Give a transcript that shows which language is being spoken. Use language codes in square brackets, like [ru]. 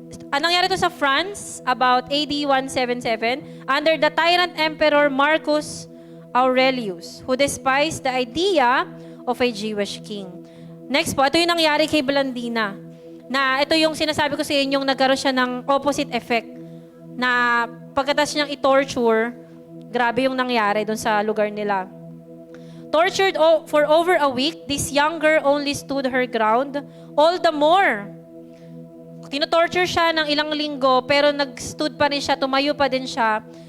[tl] Anong nangyari to sa France [en] about AD 177 under the tyrant emperor Marcus Aurelius who despised the idea of a Jewish king. [tl] Next po, ito yung nangyari kay Blandina. Na ito yung sinasabi ko sa inyo, yung nagkaroon siya ng opposite effect. Na pagkatapos niyang i-torture, grabe yung nangyari doon sa lugar nila. [en] Tortured for over a week, this young girl only stood her ground all the more. [tl] Tino-torture siya ng ilang linggo, pero nag-stood pa rin siya, tumayo pa din siya.